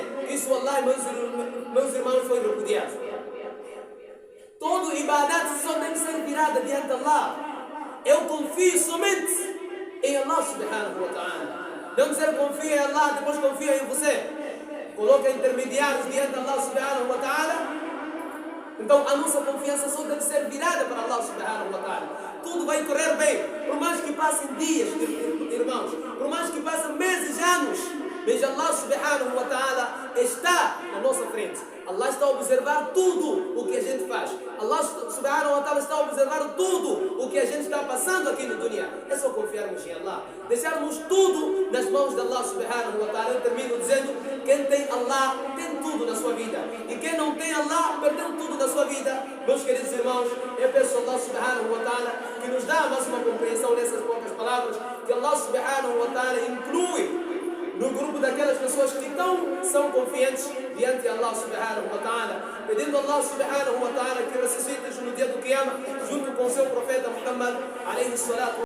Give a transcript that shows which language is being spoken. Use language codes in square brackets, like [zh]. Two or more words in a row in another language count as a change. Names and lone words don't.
[pt] Isso Allah, meus irmãos, foi repudiado. Todo ibadat só deve ser virada diante de Allah. Eu confio somente em Allah [ar] سبحانه وتعالى. [pt] Não dizer confia em Allah, depois confia em você. Coloca intermediários diante de Allah [ar] سبحانه وتعالى. [pt] Então a nossa confiança só deve ser virada para Allah [ar] سبحانه وتعالى. [pt] Tudo vai correr bem. Por mais que passem dias, irmãos, por mais que passem meses, anos, mas Allah [ar] سبحانه وتعالى [pt] está na nossa frente. Allah está a observar tudo o que a gente faz. Allah [ar] سبحانه وتعالى [pt] está a observar tudo o que a gente está passando aqui no dunya. É só confiarmos em Allah. Deixarmos tudo nas mãos de Allah [ar] سبحانه وتعالى. [pt] Eu termino dizendo: quem tem Allah tem tudo na sua vida. E quem não tem Allah perdeu tudo na sua vida. Meus queridos irmãos, eu peço a Allah [ar] سبحانه وتعالى [pt] que nos dá mais uma compreensão nessas poucas palavras. Que Allah [ar] سبحانه وتعالى [pt] inclui no grupo daquelas pessoas que são confiantes diante de Allah [ar] سبحانه وتعالى, [pt] pedindo a Allah [ar] سبحانه وتعالى [pt] que ressuscite no dia do Qiyamah junto com o seu profeta Muhammad [ar] عليه الصلاة